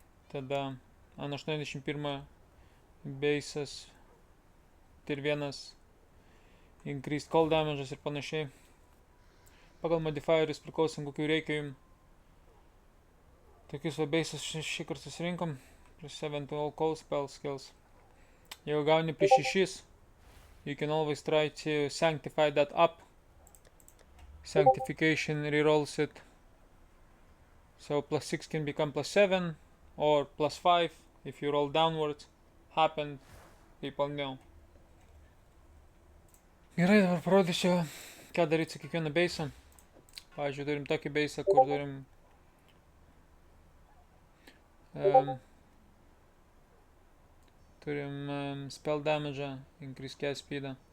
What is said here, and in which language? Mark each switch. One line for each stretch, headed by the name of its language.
Lithuanian: Tada ant 81 base'as
English: tier 1 increased cold damages
Lithuanian: ir panašiai. Pagal modifierius priklausom, kokių reikia jums. Tokius va base'as šį kartą susirinkom.
English: Plus 7 to all cold spell skills.
Lithuanian: Jeigu gauni plus 6,
English: you can always try to sanctify that up. Sanctification rerolls it. So plus 6 can become plus 7 or plus 5 if you roll downwards. happened, people know.
Lithuanian: Gerai, dabar parodysiu, ką daryti su kiekvienu beisu. Pavyzdžiui, turim tokį beisą, kur turim
English: spell damage, increase cast speed.